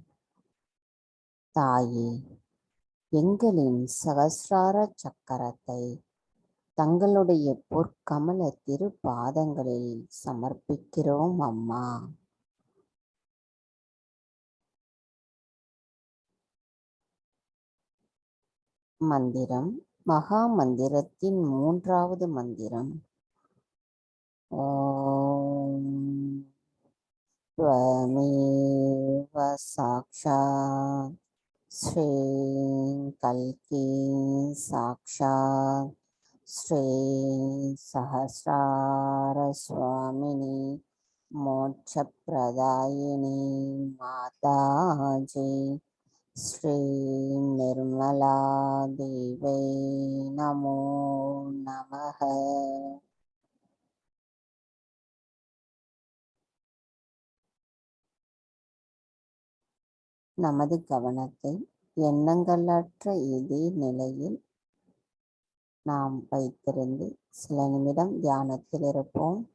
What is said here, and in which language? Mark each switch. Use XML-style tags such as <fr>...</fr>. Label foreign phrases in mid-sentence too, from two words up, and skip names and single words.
<ta>தாயே, எங்களின் சகசிரார சக்கரத்தை தங்களுடைய பொற்கமல திருப்பாதங்களில் சமர்ப்பிக்கிறோம் அம்மா. மந்திரம் மகா மந்திரத்தின் மூன்றாவது மந்திரம்.</ta> <sa>ஓம் त्वमेव साक्षात् श्रीं कल्की साक्षात् श्री सहस्रार स्वामिनी मोक्षप्रदायिनी माताजी श्री निर्मला देवी नमो नमः.</sa> <ta>நமது கவனத்தை எண்ணங்களற்ற இதே நிலையில் நாம் வைத்திருந்து சில நிமிடம் தியானத்தில் இருப்போம்.</ta>